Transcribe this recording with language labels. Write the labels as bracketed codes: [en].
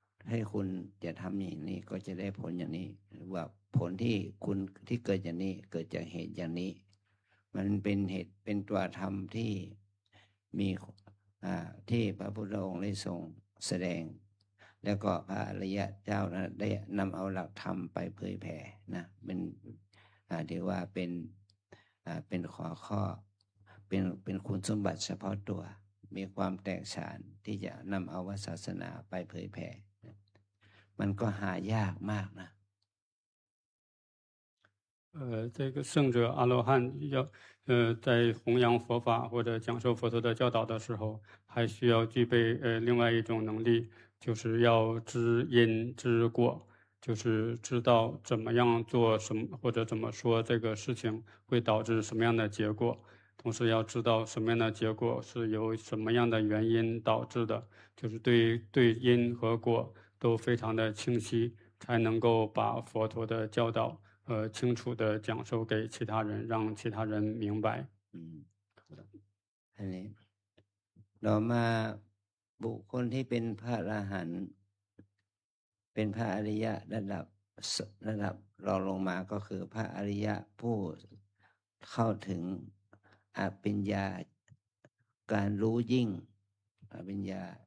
[th] ให้คุณจะทำอย่างนี้ก็จะได้ผลอย่างนี้หรือว่าผลที่เกิดอย่างนี้เกิดจากเหตุอย่างนี้มันเป็นเหตุเป็นตัวธรรมที่มีที่พระพุทธองค์ได้ทรงแสดงแล้วก็พระอริยะเจ้านะได้นำเอาหลักธรรมไปเผยแผ่นะเป็นถือว่าเป็นข้อเป็นคุณสมบัติเฉพาะตัวมีความแตกฉานที่จะนำเอาศาสนาไปเผยแผ่มันก็หายากมากนะ [zh] 这个圣者阿罗汉在弘扬佛法或者讲授佛陀的教导的时候，还需要具备另外一种能力，就是要知因知果，就是知道怎么样做什么或者怎么说这个事情会导致什么样的结果，同时要知道什么样的结果是由什么样的原因导致的，就是对因和果都非常的清晰，才能够把佛陀的教导清楚的讲授给其他人，让其他人明白。 [th] อันนี้ต่อมาบุคคลที่เป็นพระอรหันต์เป็นพระอริยะระดับรองลงมาก็คือพระอริยะผู้เข้าถึงอภิญญาการรู้ยิ่งอภิญญา